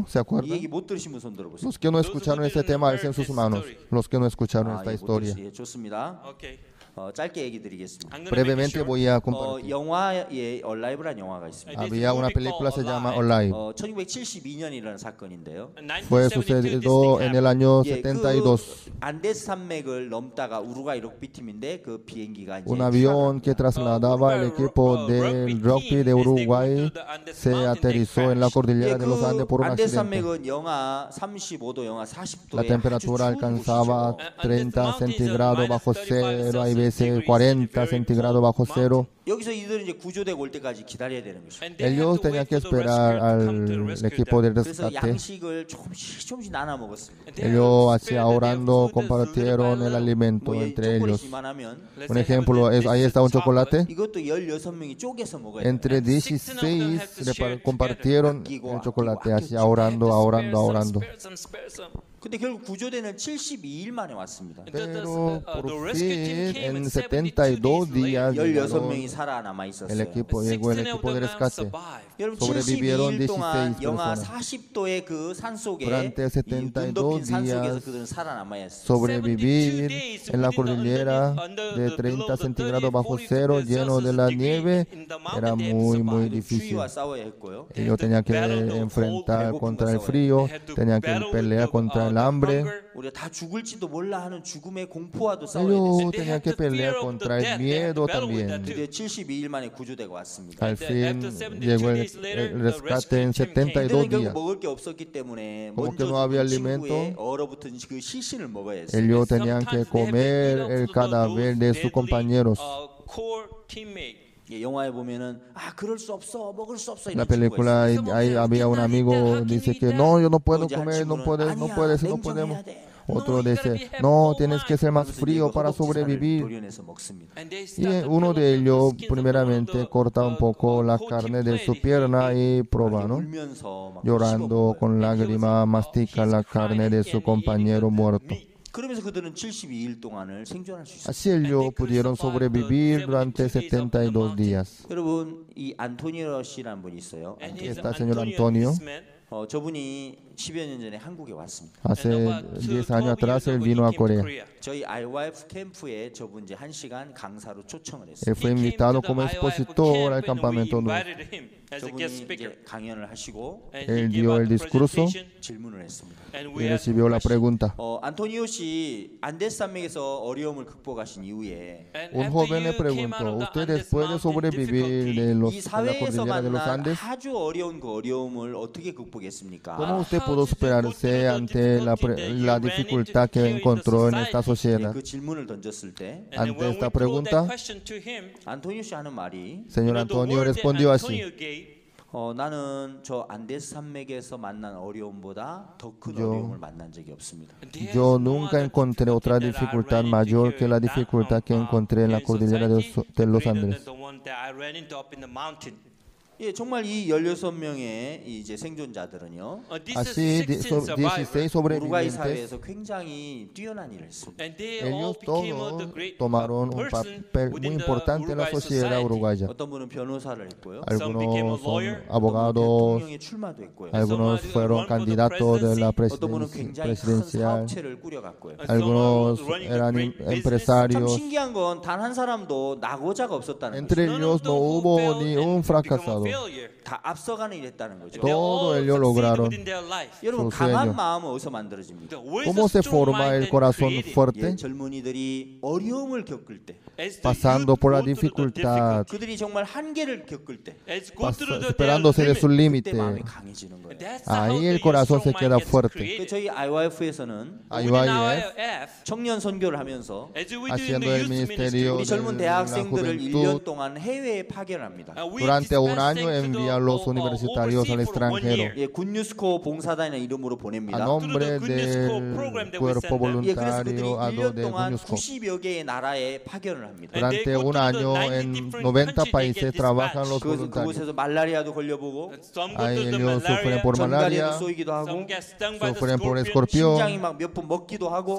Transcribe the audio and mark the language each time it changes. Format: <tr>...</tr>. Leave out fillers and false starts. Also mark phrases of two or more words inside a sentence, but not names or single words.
<es>¿Se</es> <ko>이</ko> <es>acuerdan?</es> <ko>얘기 못 들으신 분 손 들어보세요.</ko> <es>Los que no escucharon ese tema alcen sus manos. Los que no escucharon esta historia.</es> <ko>좋습니다. 짧게 얘기 드리겠습니다.</ko> <es>Brevemente voy a compartir.</es> <ko>영화에 얼라이브라는 영화가 있습니다.</ko> <es>Había una película se llama Alive.</es> <ko>1972년이라는 사건인데요.</ko> <es>Fue sucedido en el año</es> <ko>그</ko> <es>72.</es> <ko>안데스 산맥을 넘다가 우루과이 럭비팀인데 그 비행기가 이제</ko> <es>Un avión que trasladaba al equipo del rugby de Uruguay se aterrizó en la cordillera de los Andes por un</es> <ko>안데스</ko> <es>accidente.</es> <ko>산맥은 영하 35도, 영하 40도에</ko> <es>La temperatura alcanzaba 30 centígrados bajo cero, hay veces 40 centígrados bajo cero.</es> <ko>여기서 이들은 이제 구조대가 올 때까지 기다려야 되는 것이죠.</ko> <es>Ellos tenían que esperar al equipo de</es> <ko>그래서</ko> <es>rescate.</es> <ko>양식을 조금씩 나눠 먹었습니다.</ko> <es>Ellos así ahorrando compartieron el alimento entre ellos. Un ejemplo es, ahí está un chocolate.</es> <ko>이것도 16명이 쪼개서 먹어야 돼요.</ko> <es>Entre 16 compartieron el chocolate así ahorrando.</es> <ko>근데 결국 구조대는 72일 만에 왔습니다.</ko> <es>Pero por fin en 72 días llegaron,</es> <ko>16명이 살아남아 있었어요.</ko> <es>llegó el equipo de rescate.</es> <ko>여러분</ko> <es>Sobrevivieron</es> <ko>72일 동안 16 영하</ko> <es>personas.</es> <ko>40도의 그 산속에</ko> <es>Durante</es> <ko>이</ko> <es>72</es> <ko>눈 덮인 산속에서</ko> <es>días</es> <ko>그들은 살아남아야 했어요.</ko> <es>Sobrevivir en la cordillera de 30 centígrados bajo cero, lleno de la nieve, era muy difícil.</es> <ko>추위와 싸워야 했고요.</ko> <es>Ellos tenían que enfrentar contra el frío, tenían que pelear contra el hambre.</es> <ko>우리가 다 죽을지도 몰라 하는 죽음의 공포와도 싸워야</ko> <es>Ellos</es> <ko>됐어요.</ko> <es>tenían que pelear contra el miedo también.</es> <ko>드디어 72일 만에 구조대가 왔습니다.</ko> <es>Al fin llegó el rescate en 72</es> <ko>이들은 결국</ko> <es>días.</es> <ko>먹을 게 없었기 때문에</ko> <es>Como que</es> <ko>먼저</ko> <es>no había</es> <ko>죽은</ko> <es>alimento,</es> <ko>친구의 얼어붙은 그 시신을 먹어야 했어요.</ko> <es>Ellos tenían que comer el cadáver de sus compañeros. 영화에 보면은 그럴 수 없어, 먹을 수 없어. En la película ahí había un amigo dice que no, yo no puedo comer, no puedes, no podemos. Otro dice, no, tienes que ser más frío para sobrevivir. Y uno de ellos primeramente corta un poco la carne de su pierna y prueba, ¿no? Llorando con lágrimas mastica la carne de su compañero muerto.</es> <ko>그러면서 그들은 72일 동안을 생존할 수 있어요.</ko> <es>Así ellos pudieron sobrevivir durante 72 días.</es> <ko>여러분, 이 안토니오 씨라는 분이 있어요.</ko> <es>Aquí está el señor Antonio.</es> <ko>저분이 10여 년 전에 한국에 왔습니다.</ko> <es>Hace 10 años atrás él vino a Corea.</es> <ko>저희 IYF 캠프에 저분 이제 1시간 강사로 초청을 했어요.</ko> <es>Él fue invitado como expositor al campamento.</es> <ko>저분이 이제 강연을 하시고</ko> <es>Él dio el discurso</es> <ko>질문을 했습니다.</ko> <es>y recibió la pregunta.</es> <ko>안토니오 씨 안데스 산맥에서 어려움을 극복하신 이후에</ko> <es>Un joven le preguntó, ¿usted después de sobrevivir de</es> <ko>이</ko> <es>la</es> <ko>사회에서</ko> <es>cordillera de los</es> <ko>만난</ko> <es>Andes,</es> <ko>아주 어려운 그 어려움을 어떻게 극복했습니까?</ko> <es>cómo usted pudo superarse ante la dificultad que encontró en esta sociedad?</es> <ko>그 질문을 던졌을 때</ko> <es>Ante esta pregunta,</es> <ko>안토니오 씨 하는 말이</ko> <es>señor Antonio respondió así.</es> <ko>나는 저 안데스 산맥에서 만난 어려움보다 더 큰</ko> <es>Yo-</es> <ko>어려움을 만난 적이 없습니다.</ko> <es>Yo nunca encontré otra dificultad mayor que la dificultad que encontré en la cordillera de los Andes.</es> <ko>예, 정말 이 16명의 이제 생존자들은요.</ko> <es>Así, 16</es> <ko>우루과이</ko> <es>sobrevivientes,</es> <ko>사회에서 굉장히 뛰어난 일을 했습니다.</ko> <es>ellos todos tomaron un papel muy importante en la sociedad uruguaya.</es> <ko>어떤 분은 변호사를 했고요.</ko> <es>Algunos son abogados,</es> <ko>대통령에 출마도 했고요.</ko> <es>algunos fueron candidatos de la</es> <ko>어떤 분은 굉장히 큰</ko> <es>presidencial,</es> <ko>사업체를 꾸려갔고요.</ko> <es>algunos eran</es> <ko>참</ko> <es>empresarios.</es> <ko>신기한 건 단 한 사람도 낙오자가 없었다는</ko> <es>Entre</es> <ko>거죠.</ko> <es>ellos no hubo ni un fracasado.</es> <ko>다 앞서가는 일했다는 거죠.</ko> <es>Todo ellos lograron.</es> <ko>여러분 수 강한</ko> <es>sueño.</es> <ko>마음은 어디서 만들어집니까?</ko> <es>¿Cómo se forma el corazón</es> <ko>예,</ko> <es>fuerte?</es> <ko>젊은이들이 어려움을 겪을 때,</ko> <es>Pasando por la dificultad,</es> <ko>그들이 정말 한계를 겪을 때,</ko> <es>superándose de sus</es> <ko>그때</ko> <es>límites.</es> <ko>마음이 강해지는 거예요.</ko> <es>Ahí el corazón se queda fuerte.</es> <ko>그 저희 IYF에서는</ko> <es>IYF,</es> <ko>청년 선교를 하면서</ko> <es>haciendo el ministerio</es> <ko>우리</ko> <es>de</es> <ko>젊은</ko> <es>la</es> <ko>대학생들을 1년</ko> <es>juventud,</es> <ko>동안 해외에 파견합니다.</ko> <es>durante un año envía a los universitarios al extranjero</es> <ko>예, 굿뉴스코 봉사단이라는 이름으로</ko> <es>a</es> <ko>보냅니다.</ko> <es>nombre del cuerpo</es> <ko>예, 그래서 그들이</ko> <es>voluntario</es> <ko>1년</ko> <es>de</es> <ko>동안</ko> <es>UNESCO.</es> <ko>90여 개의 나라에 파견을 합니다.</ko> <es>Durante un año en 90 países trabajan los voluntarios.</es> <ko>그곳에서 말라리아도 걸려보고</ko> <es>Ahí ellos sufren por malaria,</es> <ko>전갈에도 쏘이기도 하고</ko> <es>sufren por escorpión</es> <ko>심장이 막 몇 번 먹기도 하고</ko>